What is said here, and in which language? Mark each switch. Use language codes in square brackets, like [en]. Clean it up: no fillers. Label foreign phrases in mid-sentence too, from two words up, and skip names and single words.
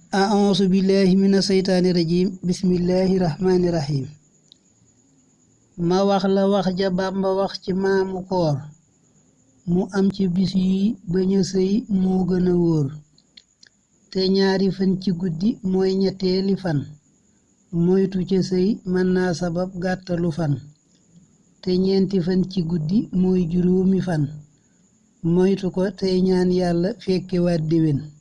[ar] أعوذ بالله من الشيطان الرجيم بسم الله الرحمن الرحيم [wo] ma wax la wax ja Bàmba wax ci maamu koor mu am ci bis yi bañ a sëy moo gën a wóor te ñaari fan ci guddi mooy ñetteeli fan moytu ca sëy mën naa sabab gàttalu fan te ñeenti fan ci guddi mooy juróomi fan moytu ko tey ñaan yàlla fekkewaat déwén